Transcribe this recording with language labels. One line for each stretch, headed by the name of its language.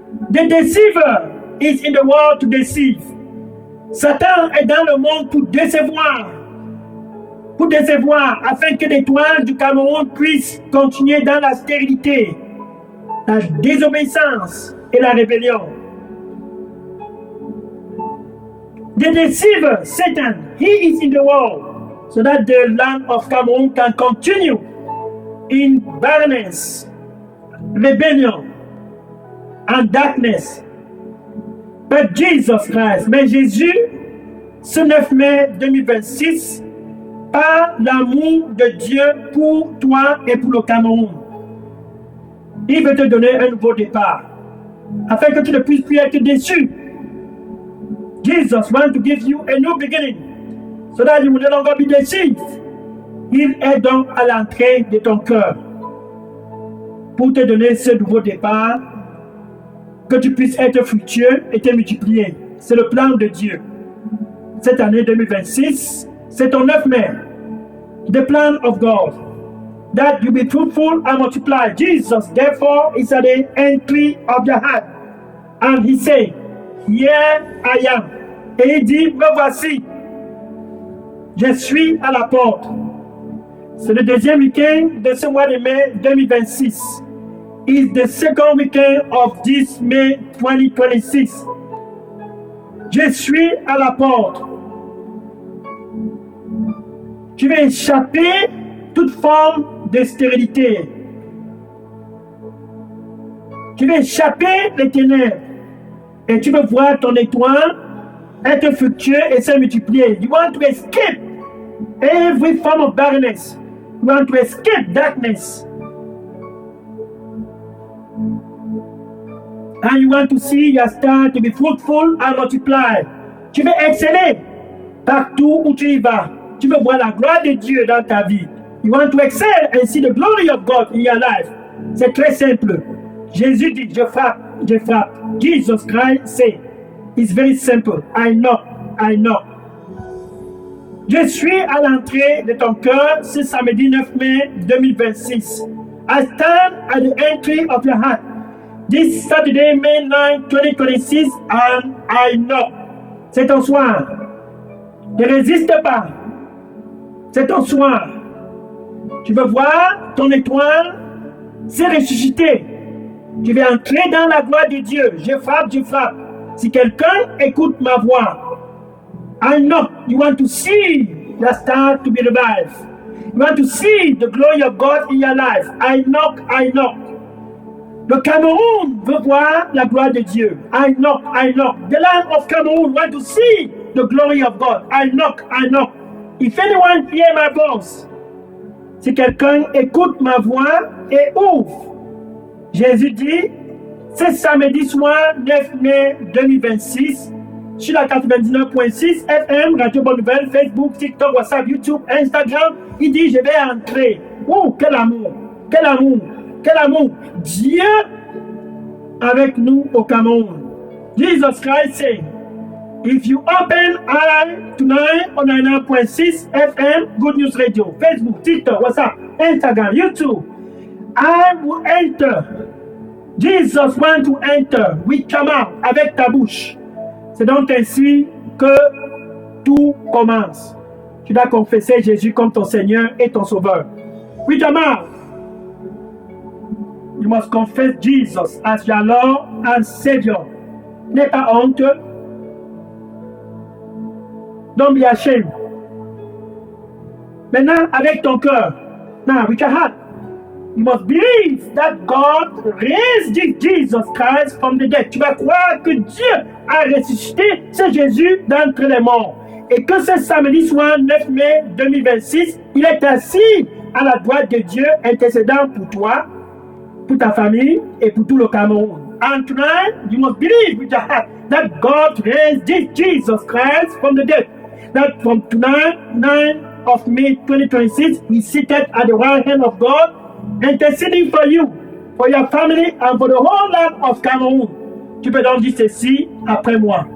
English: The deceiver is in the world to deceive.
French: Satan est dans le monde pour décevoir. Pour décevoir, afin que l'étoile du Cameroun puisse continuer dans la stérilité, la désobéissance et la rébellion.
English: The deceiver, Satan, he is in the world, so that the land of Cameroon can continue in barrenness, rebellion, and darkness. But
French: Jesus Christ, mais Jésus, ce 9 mai 2026, par l'amour de Dieu pour toi et pour le Cameroun, il veut te donner un nouveau départ, afin que tu ne puisses plus être déçu.
English: Jesus wants to give you a new beginning, so that you will no longer be deceived.
French: Il est donc à l'entrée de ton cœur, pour te donner ce nouveau départ, que tu puisses être fructueux et te multiplier. C'est le plan de Dieu. Cette année 2026, c'est ton 9 mai.
English: The plan of God. That you be fruitful and multiply. Jesus, therefore, is at the entry of the heart. And he said, Here I am.
French: Et il dit, me voici. Je suis à la porte. C'est le deuxième week-end de ce mois de mai 2026.
English: It's the second weekend of this May 2026.
French: Je suis à la porte. Tu vas échapper toute forme de stérilité. Tu vas échapper les ténèbres. Et tu vas voir ton étoile être fructueux et se multiplier.
English: You want to escape every form of barrenness. You want to escape darkness. And you want to see your star to be fruitful and multiply.
French: Tu veux exceller partout où tu y vas. Tu veux voir la gloire de Dieu dans ta vie.
English: You want to excel and see the glory of God in your life.
French: C'est très simple. Jésus dit, je frappe, je frappe.
English: Jesus Christ say, it's very simple. I knock, I knock.
French: Je suis à l'entrée de ton cœur ce samedi 9 mai 2026.
English: I stand at the entry of your heart. This Saturday, May 9, 2026, and I knock.
French: C'est ton soir. Ne résiste pas. C'est ton soir. Tu veux voir ton étoile se ressusciter. Je vais entrer dans la gloire de Dieu. Je frappe, je frappe. Si quelqu'un écoute ma voix,
English: I knock. You want to see the star to be revived. You want to see the glory of God in your life. I knock, I knock.
French: Le Cameroun veut voir la gloire de Dieu.
English: I knock, I knock. The land of Cameroon want to see the glory of God. I knock, I knock. If anyone hear my voice,
French: si quelqu'un écoute ma voix et ouvre, Jésus dit, c'est samedi soir 9 mai 2026, sur la 99.6 FM, Radio Bonne Nouvelle, Facebook, TikTok, WhatsApp, YouTube, Instagram. Il dit, je vais entrer. Oh, quel amour, quel amour, quel amour. Dieu avec nous au Cameroun.
English: Jesus Christ said, if you open eye tonight on 99.6 FM, Good News Radio, Facebook, TikTok, WhatsApp, Instagram, YouTube, I will enter. Jesus want to enter. We come out
French: avec ta bouche. C'est donc ainsi que tout commence. Tu dois confesser Jésus comme ton Seigneur et ton Sauveur.
English: With your mouth, you must confess Jesus as your Lord and Savior.
French: N'aie pas honte.
English: Don't be ashamed.
French: Maintenant, avec ton cœur.
English: Now, with your heart. You must believe that God raised Jesus Christ from the dead.
French: Tu vas croire que Dieu a ressuscité ce Jésus d'entre les morts. Et que ce samedi soir 9 mai 2026, il est assis à la droite de Dieu, intercédant pour toi, pour ta famille et pour tout le Cameroun.
English: And tonight, you must believe with your heart that God raised Jesus Christ from the dead. That from tonight, 9 of May 2026, He's seated at the right hand of God, interceding for you, for your family, and for the whole land of Cameroon.
French: Tu peux donc dire ceci après moi.